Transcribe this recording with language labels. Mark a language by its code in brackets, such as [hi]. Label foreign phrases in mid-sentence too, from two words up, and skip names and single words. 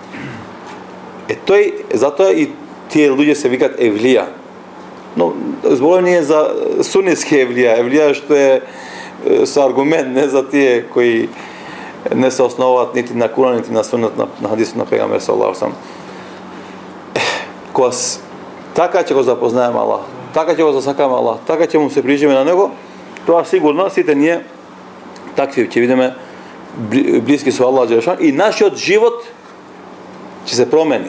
[mk] Затоа и тие луѓе се викат евлија. Но зборуваме ние за сунетски евлија, евлија што е со аргумент, не за тие кои не се основаат нити на Куран, нити на сунет, на хадисот на пегамбер [ar] صلى الله عليه وسلم. [mk] Кога така ќе го запознаеме Аллах, така ќе го засакаме Аллах, така ќе му се приближиме на него, тоа сигурно сите ние такви ќе видиме блиски со Аллах Джелешану и нашиот живот ќе се промени.